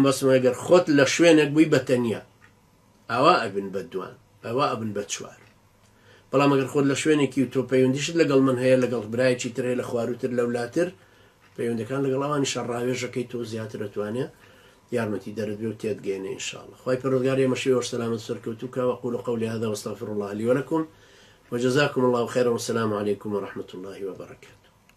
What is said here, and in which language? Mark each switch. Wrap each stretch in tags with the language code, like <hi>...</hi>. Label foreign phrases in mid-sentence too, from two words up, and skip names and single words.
<ckb>بەسمە ئەگەر خۆت لە شوێنێک بووی بەتەنیا ئەوا ئەبن بە دوان ئەوا ئەبن بە چوار بەڵام ئەگەر خۆت لە شوێنێکی و تۆ پەیوەندیشت لەگەڵ من هەیە لەگەڵ برایەکی تر هەیە لە خواروتر لەولاتر پەیوەندەکان لەگەڵ ئەوانی شەڕاوێژەکەی تۆ زیاتر دەتوانێت یارمەتی دەرت بێ و تێتگەێنێ ئینشاءالله خوای پەروەردگار ئێمەشی وەسەلامەت سەرکەوتووکە</ckb> <ar>وەقول قولي هذا واستغفر الله لي ولكم وجزاكم الله خيرا والسلام عليكم ورحمة الله وبركاته.</ar>